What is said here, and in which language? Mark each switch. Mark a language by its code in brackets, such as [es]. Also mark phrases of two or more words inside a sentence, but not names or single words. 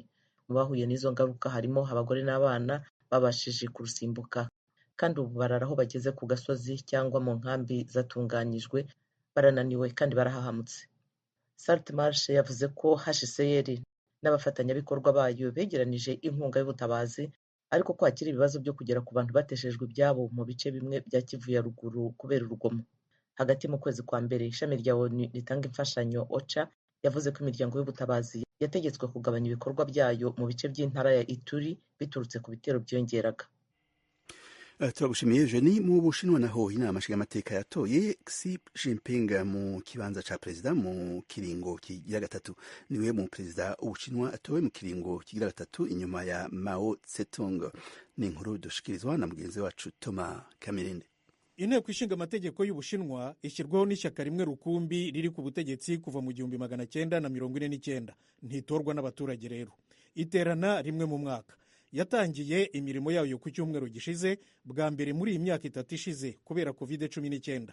[rw] Mu bahuye n'izo ngaruka harimo abagore n'abana babashije kurusimbuka, kandi ubu bararaho bageze ku gasozi cyangwa mu nkambi zatunganyijwe, barananiwe kandi barahahamutse. Saltmarsh yavuze ko HCR n'abafatanyabikorwa bayo begeranije inkunga y'ubutabazi, ariko ko hakiri ibibazo byo kugera ku bantu bateshejwe ibyabo mu bice bimwe bya Kivu ya ruguru kubera urugomo. Hagati mu kwezi kwa mbere ishami rya ONU ritanga imfashanyo OCHA yavuze ko imiryango y'ubutabazi yategetswe kugabanya ibikorwa byayo mu bice by'intara ya Ituri biturutse ku bitero byongeraga. [rn] Turagushimiye Eugenie. Mu Bushinwa naho inama nshingamateka yatoye Xi Jinping mu kibanza ca Perezida mu kiringo kigira gatatu. Niwe mu Perezida Ubushinwa atowe mu kiringo kigira gatatu inyuma ya Mao Zedong. Ni inkuru dushikirizwa na mugenzi wacu Thomas Kamirinde. [rw] Inteko ishinga amategeko y'Ubushinwa ishyirwaho n'ishyaka rimwe rukumbi riri ku butegetsi kuva mu 1949. Ntitorwa n'abaturage rero. Iterana rimwe mu mwaka. Yatangiye imirimo yayo ku cyumweru gishize, bwa mbere muri iyi myaka 3 ishize kubera COVID-19.